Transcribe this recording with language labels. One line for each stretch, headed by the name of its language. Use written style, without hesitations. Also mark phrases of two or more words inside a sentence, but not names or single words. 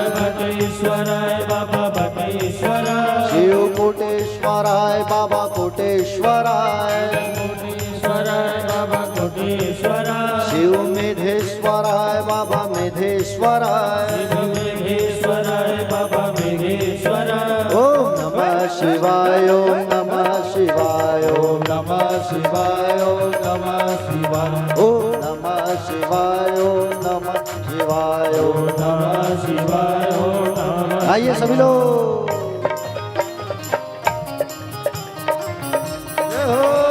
Sanskrit: घटेश्वराय बाबा भटेश्वराय, शिव कोटेश्वराय बाबा कोटेश्वराय। कोटेश्वराय बाबा कोटेश्वराय, शिव मेधेश्वराय बाबा मेधेश्वराय। शिव मेघेश्वराय बाबा मेघेश्वराय, ओम नमः शिवाय, ओम नमः शिवाय। ओम नमः शिवाय, ओम नमः शिवाय। ओम नमः शिवाय, ओम नमः शिवाय। ओम नमः शिवाय, ओम नमः।
Hindi: आइए सभी लोग। जय हो।